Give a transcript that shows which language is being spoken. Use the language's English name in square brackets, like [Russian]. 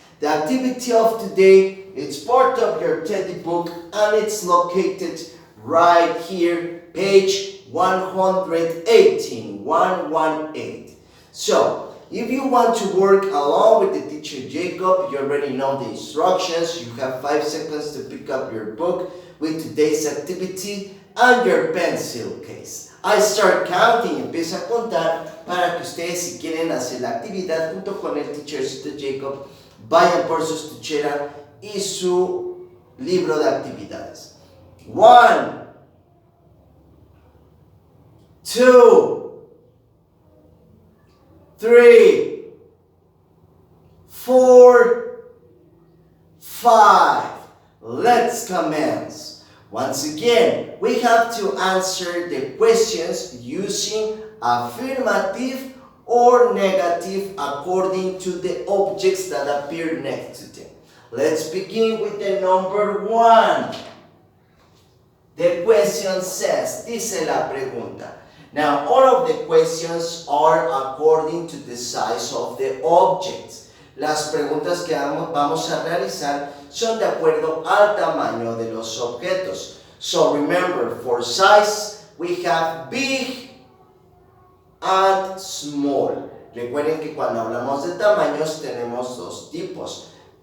[English] The activity of today is part of your teddy book and it's located right here, page 118, 118. So, if you want to work along with the teacher Jacob, you already know the instructions. You have 5 seconds to pick up your book with today's activity and your pencil case. I start counting, [Spanish] empieza a contar para que ustedes, si quieren hacer la actividad junto con el teachercito Jacob, vayan por su estuchera y su libro de actividades. [English] 1, 2, 3, 4, 5. Let's commence. Once again, we have to answer the questions using affirmative or negative according to the objects that appear next to them. Let's begin with the number 1. The question says, [Spanish] dice la pregunta. [English] Now, all of the questions are according to the size of the objects. [Spanish] Las preguntas que vamos a realizar son de acuerdo al tamaño de los objetos. [English] So remember, for size, we have big and small. [Spanish] Recuerden que cuando hablamos de tamaños tenemos dos tipos.